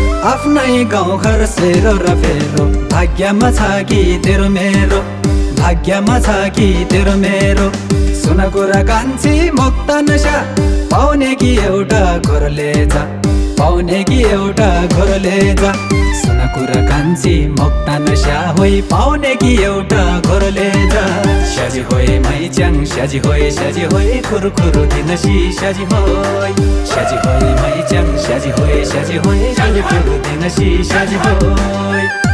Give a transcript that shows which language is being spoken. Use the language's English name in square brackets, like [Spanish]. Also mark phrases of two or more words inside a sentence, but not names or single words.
[Nepali] आफ्नै गाउँघर सेरो र फेरो, भाग्यमा छ कि तेरो मेरो, भाग्यमा छ कि तेरो मेरो। सुन कुरा कान्छी मोक्तान स्या, पाउने कि एउटा घरले जा, पाउने कि एउटा घरले जा। सुन कुरा कान्छी मोक्तान स्या, होइ, पाउने कि एउटा घरले जा। [Eastern Tamang] स्याजी होइ माइच्याङ, स्याजी होइ, स्याजी होइ, खुरु खुरु दिन सी स्याजी होइ। स्याजी होइ माइच्याङ, स्याजी होइ, स्याजी होइ, खुरु खुरु दिन सी स्याजी होइ।